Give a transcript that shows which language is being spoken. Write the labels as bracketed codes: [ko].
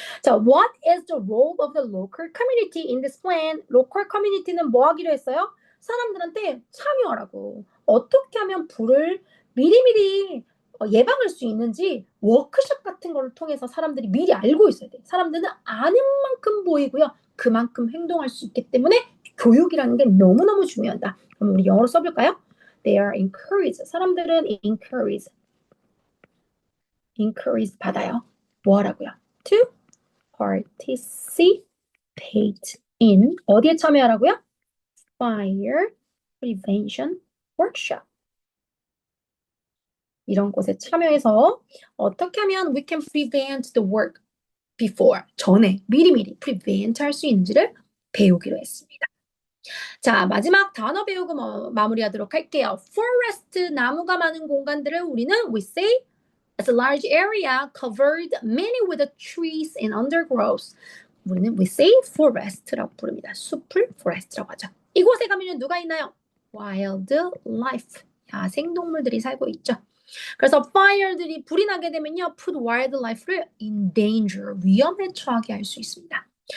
[en] 자, what is the role of the local community in this plan? [ko] local community는 뭐 하기로 했어요? 사람들한테 참여하라고. 어떻게 하면 불을 미리미리 예방할 수 있는지 워크숍 같은 걸 통해서 사람들이 미리 알고 있어야 돼. 사람들은 아는 만큼 보이고요. 그만큼 행동할 수 있기 때문에 교육이라는 게 너무너무 중요하다. 그럼 우리 영어로 써볼까요? [en] They are encouraged. [ko] 사람들은 encourage 받아요. 뭐 하라고요? [en] To participate in [ko] 어디에 참여하라고요? [en] Fire prevention workshop. [ko] 이런 곳에 참여해서 어떻게 하면 [en] we can prevent the work before [ko] 전에 미리미리 prevent 할 수 있는지를 배우기로 했습니다. 자, 마지막 단어 배우고 마무리하도록 할게요. [en] forest [ko] 나무가 많은 공간들을 우리는 [en] we say as a large area covered mainly with the trees and undergrowth. [ko] 우리는 [en] we say [ko] forest라고 부릅니다. 숲을 forest라고 하죠. 이곳에 가면 누가 있나요? [en] wildlife. [ko] 야생동물들이 살고 있죠. 그래서 fire들이 불이 나게 되면요, put wildlife를 in danger, 위험에 처하게 할 수 있습니다.